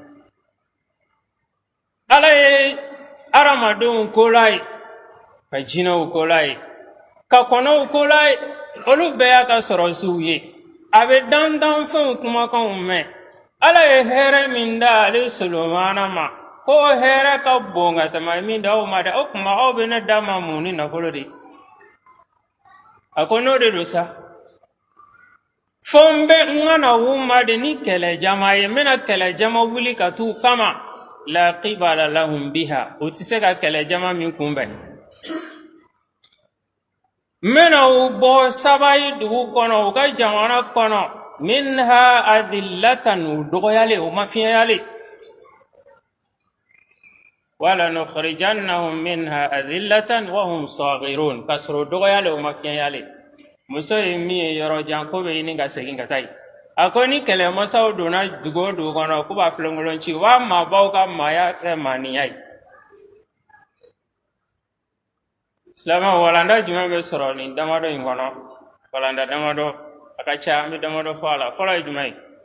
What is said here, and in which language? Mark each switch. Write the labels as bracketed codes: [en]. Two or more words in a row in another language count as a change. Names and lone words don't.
[bm] ala ye hadamadenw kola ye ka jinɛw kola ye ka kɔnɔw kola ye olu bɛɛ y'a ka sɔrɔsiw ye a bɛ dantanfɛnw kumakanw mɛn ala ye hɛrɛ min da ale solomana ma ko hɛrɛ ka bon ka tɛmɛ min da aw ma dɛ o tuma aw bɛ ne dama mun ni nafolo de a ko n'o de don sa fo n kana u ma de ni kɛlɛjama ye n bɛna kɛlɛjama wuli ka t'u kama [ar] لا قبل لهم بها [bm] o tɛ se ka kɛlɛjama min kunbɛn n bɛna u bɔ sabayi dugu kɔnɔ u ka jamana kɔnɔ [ar] منها أذلة [bm] u dɔgɔyalen u ma fiɲɛyalen [ar] ولنخرجنهم منها أذلة وهم صاغرون [bm] k'a sɔrɔ u dɔgɔyalen u ma fiɲɛyalen muso ye min ye yɔrɔ jan ko bɛ ɲini ka segin ka taa yen a ko ni kɛlɛmasaw donna dugu o dugu kɔnɔ k'u b'a filenkolon ci u b'a maabaw ka maaya kɛ maaniya ye silamɛw walanda jumɛn bɛ sɔrɔ nin damadɔ in kɔnɔ walanda damadɔ a ka ca an bɛ damadɔ fɔ a la fɔlɔ ye jumɛn ye